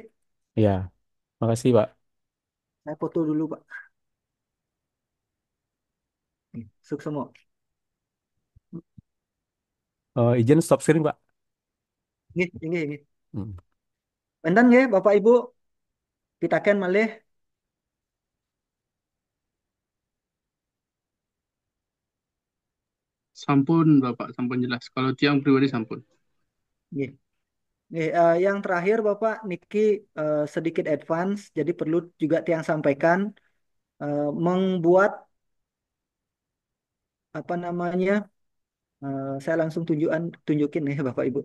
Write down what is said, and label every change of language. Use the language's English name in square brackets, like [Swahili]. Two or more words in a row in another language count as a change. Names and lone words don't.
[Indonesian] Ya. Makasih Pak. Saya foto dulu Pak. Nih, suk semua. Izin stop sharing Pak. Ini. Hmm. Enten ya Bapak Ibu, kita kan malih. Sampun Bapak, sampun jelas. Kalau tiang pribadi sampun. Nih, yang terakhir Bapak Niki sedikit advance, jadi perlu juga tiang sampaikan membuat apa namanya. Saya langsung tunjukin nih Bapak Ibu.